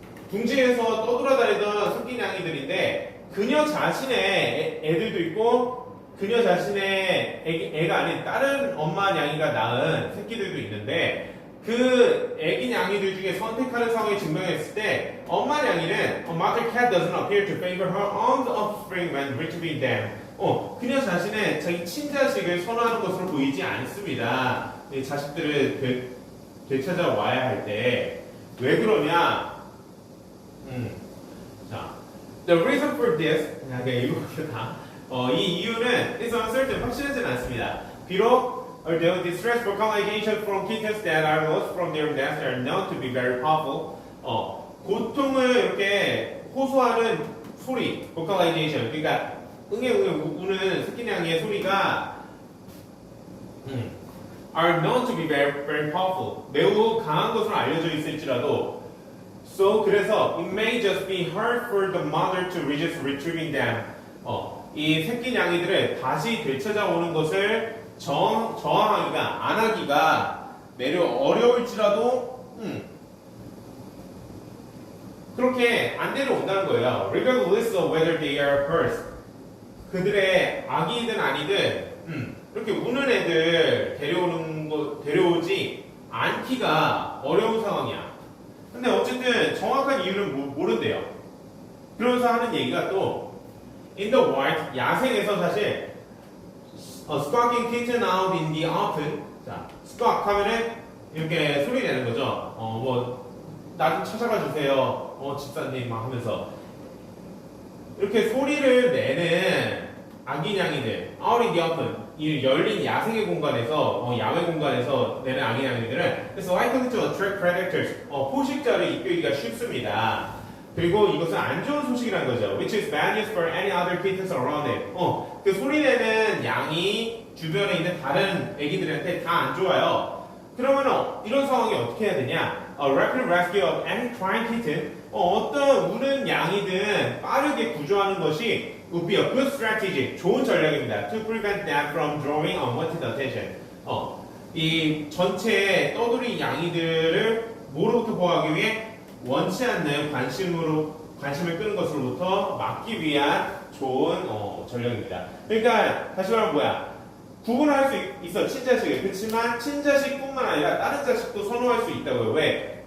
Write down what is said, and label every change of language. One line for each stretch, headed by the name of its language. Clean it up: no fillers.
Korean: 둥지에서 떠돌아다니던 새끼냥이들인데 그녀 자신의 애들도 있고 그녀 자신의 애가 아닌 다른 엄마 냥이가 낳은 새끼들도 있는데 그 애기 냥이들 중에 선택하는 상황에 증명했을 때 엄마 냥이는
English: Mother cat doesn't appear to favor her own offspring when retrieving them.
Korean: 그녀 자신의 자기 친자식을 선호하는 것으로 보이지 않습니다. 이 자식들을 되찾아와야 할 때 왜 그러냐?
English: 자, the reason for this,
Korean: 이거 다. 이 이유는
English: is uncertain,
Korean: 확실하지는 않습니다. 비록
English: although distress vocalization from kittens that are lost from their nest are known to be very powerful,
Korean: 고통을 이렇게 호소하는 소리, vocalization, 그러니까 응애 우는 새끼냥이의 소리가
English: are known to be very, very powerful.
Korean: 매우 강한 것으로 알려져 있을지라도
English: so
Korean: 그래서
English: it may just be hard for the mother to resist retrieving them.
Korean: 이 새끼냥이들을 다시 되찾아오는 것을 저항하기가 안 하기가 매우 어려울지라도 그렇게 안 데려온다는 거예요.
English: Regardless of whether they are hurt.
Korean: 그들의 악이든 아니든 이렇게 우는 애들 데려오지 않기가 어려운 상황이야. 근데 어쨌든 정확한 이유는 모른대요. 그러면서 하는 얘기가 또
English: In the wild,
Korean: 야생에서 사실
English: squawking kitten out in the open.
Korean: 자, squawk 하면은 이렇게 소리 내는 거죠. 나 좀 찾아가 주세요. 집사님 막 하면서 이렇게 소리를 내는 아기냥이들,
English: out in the open,
Korean: 이 열린 야생의 공간에서, 야외 공간에서 내는 아기냥이들은 그래서
English: likely to attract predators,
Korean: 포식자를 이끌기가 쉽습니다. 그리고 이것은 안 좋은 소식이라는 거죠.
English: Which is bad news for any other kittens around it.
Korean: 그 소리 내는 양이 주변에 있는 다른 애기들한테 다 안 좋아요. 그러면 이런 상황이 어떻게 해야 되냐?
English: A rapid rescue of any crying kitten.
Korean: 어떤 우는 양이든 빠르게 구조하는 것이
English: would be a good strategy.
Korean: 좋은 전략입니다.
English: To prevent them from drawing unwanted attention.
Korean: 이 전체 떠돌이 양이들을 뭐로부터 보호하기 위해 원치 않는 관심을 끄는 것으로부터 막기 위한 좋은 전략입니다. 그러니까 다시 말하면 뭐야? 구분할 수 있어 친자식을. 그렇지만 친자식뿐만 아니라 다른 자식도 선호할 수 있다고요. 왜?